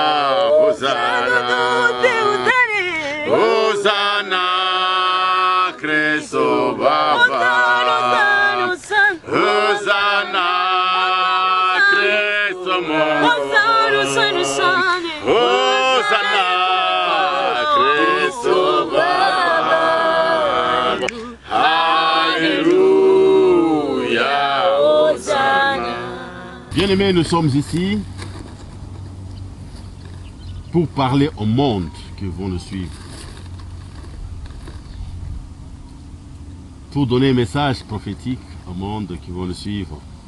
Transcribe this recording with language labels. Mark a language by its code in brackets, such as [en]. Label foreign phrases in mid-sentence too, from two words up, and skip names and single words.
[fr] Hosanna. Hosanna, Christo Baba. Hosanna, Christo Baba. Hosanna, Christo Baba. Alléluia. Bien-aimés, nous sommes ici pour parler au monde qui vont nous suivre. Pour donner un message prophétique au monde qui vont nous suivre.